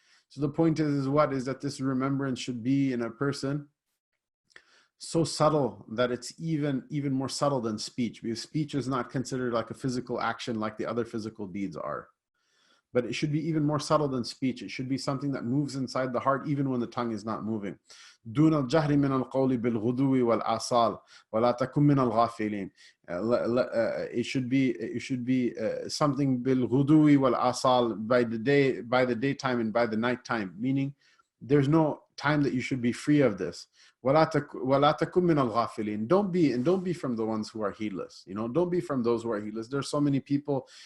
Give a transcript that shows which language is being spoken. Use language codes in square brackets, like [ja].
[en] So the point is what? Is that this remembrance should be in a person so subtle that it's even more subtle than speech, because speech is not considered like a physical action like the other physical deeds are. But it should be even more subtle than speech. It should be something that moves inside the heart even when the tongue is not moving. [ar] دون الجهر من القول بالغدو والآصال ولا تكن من الغافلين. [en] It should be something [ar] بالغدو والآصال, [en] by the daytime and by the nighttime, meaning there's no time that you should be free of this. [ar] ولا تكن من الغافلين. [en] Don't be from the ones who are heedless. Don't be from those who are heedless. There's so many people.